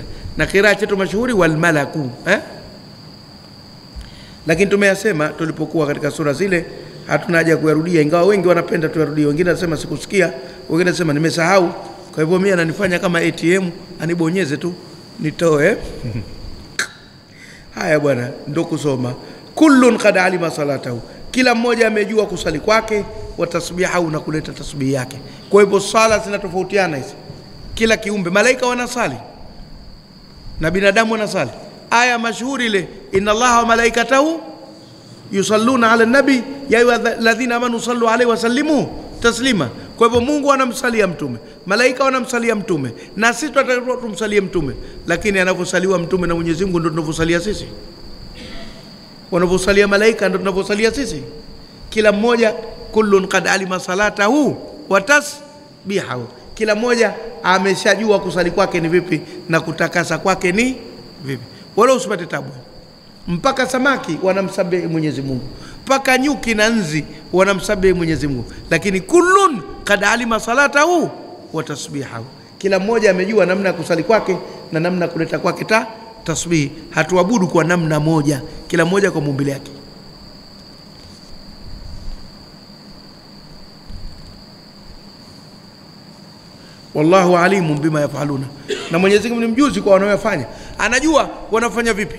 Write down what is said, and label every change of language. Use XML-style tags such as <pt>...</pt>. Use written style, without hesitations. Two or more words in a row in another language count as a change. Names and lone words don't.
<sw>Na qiraa chetu mashuhuri</sw> <ar>والملك</ar> <sw>lakini tumeyasema tulipokuwa katika sura zile, hatuna haja kuyarudia, ingawa wengi wanapenda tuyarudie. Wengine wanasema sikusikia, wengine wanasema nimesahau, kwa hivyo mimi ananifanya kama ATM, anibonyeze tu nitoe. Haya bwana, ndo kusoma.</sw> <ar>كل قد علم صلاته,</ar> <sw>kila mmoja amejua kusali kwake,</sw> <ar>وتسبيحه,</ar> <sw>na kuleta tasbih yake. Kwa hivyo sala zinatofautiana hizi. Kila kiumbe, malaika wanasali na binadamu wanasali. Aya mashuhuri ile,</sw> <ar>إن الله وملائكته يصلون على النبي يا أيها الذين آمنوا صلوا عليه وسلموا تسليما.</ar> <sw>Kwa hivyo Mungu anamsalia mtume, malaika wanamsalia mtume, na sisi tunatakiwa tumsalie mtume. Lakini anavyosaliwa mtume na Mwenyezi Mungu ndio tunavyosalia sisi, wanavyosalia malaika ndio tunavyosalia sisi. Kila mmoja,</sw> <ar>كل قد علم صلاته وتسبيحه,</ar> <sw>kila mmoja ameshajua kusali kwake ni vipi na kutakasa kwake ni vipi. Wala usipate tabu. Mpaka samaki wanamsabihi Mwenyezi Mungu, mpaka nyuki na nzi wanamsabihi Mwenyezi Mungu. Lakini</sw> <ar>كل قد علم صلاته وتسبيحه,</ar> <sw>kila mmoja amejua namna kusali kwake na namna kuleta kwake tasbih. Hatuabudu kwa namna moja, kila mmoja kwa muumbile yake.</sw> <ar>والله عليم بما يفعلون,</ar> <sw>na Mwenyezi Mungu ni mjuzi kwa wanaofanya, anajua wanafanya vipi.</sw>